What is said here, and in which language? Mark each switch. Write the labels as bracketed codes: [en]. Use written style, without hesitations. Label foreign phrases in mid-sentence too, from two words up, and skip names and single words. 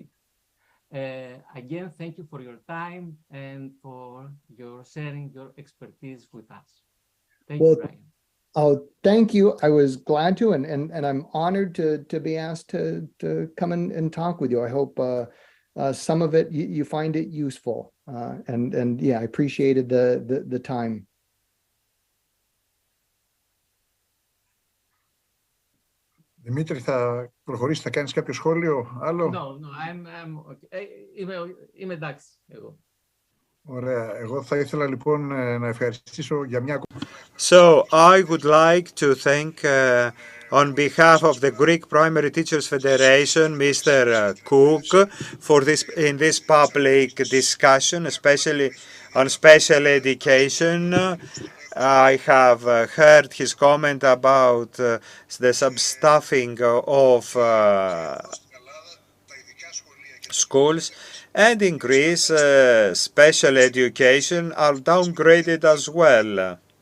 [en] Again, thank you for your time and for your sharing your expertise with us. Thank you, Brian. Oh, thank you. I was glad to, and I'm honored to be asked to come and talk with you. I hope some of it you find it useful, and yeah, I appreciated the time. [el] Δημήτρη, θα προχωρήσεις, θα κάνεις κάποιο σχόλιο άλλο? [en] No, I'm okay. [el] Είμαι εντάξει εγώ. Ωραία. Εγώ θα ήθελα λοιπόν να ευχαριστήσω για μια... [en] So I would like to thank on behalf of the Greek Primary Teachers Federation, Mr. Cook, for this public discussion, especially on special education. I have heard his comment about the substaffing of schools, and in Greece, special education are downgraded as well.